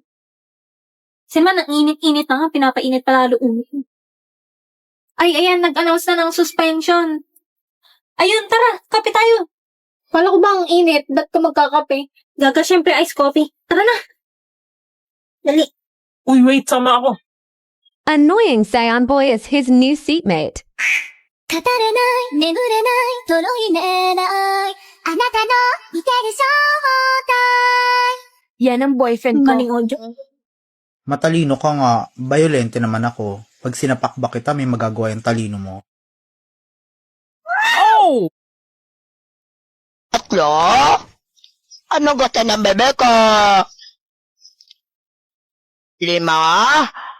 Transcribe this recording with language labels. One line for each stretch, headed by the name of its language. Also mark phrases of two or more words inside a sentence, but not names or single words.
Filipino: Kasi man, ang init-init na nga, pinapainit pa lalo ulo ko. Ay, ayan, nag-announce na ng suspension. Ayun, tara, kape tayo. Kala ko ba ang init? Ba't ka magkakape? Gaga, syempre,
English: iced coffee.
Filipino: Tara na. Dali. Uy, wait, sama ako.
English: Annoying Saiyan Boy is his new seatmate.
Japanese: 語れない眠れないとろい寝ないあなたの見てる正体
Filipino: Yan ang boyfriend ko. Galing audio. Matalino ka nga, violente naman ako. Pag sinapak ba kita, may magagawa yung talino mo. Oh! Tatlo? Ano gusto ng bebe ko? 5?